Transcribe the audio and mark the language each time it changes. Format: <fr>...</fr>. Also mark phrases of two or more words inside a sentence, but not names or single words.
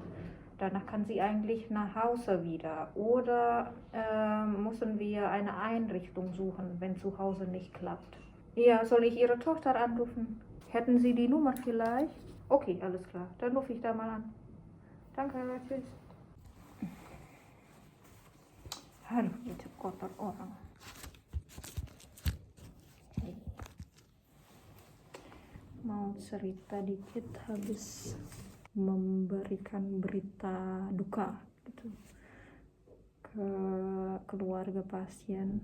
<de>Danach kann sie eigentlich nach Hause wieder. Oder müssen wir eine Einrichtung suchen, wenn zu Hause nicht klappt. Ja, soll ich Ihre Tochter anrufen? Hätten Sie die Nummer vielleicht? Okay, alles klar. Dann rufe ich da mal an. Danke, tschüss.</de> <id>Aduh, baju kotor orang. Mau cerita dikit habis memberikan berita duka gitu ke keluarga pasien.</id>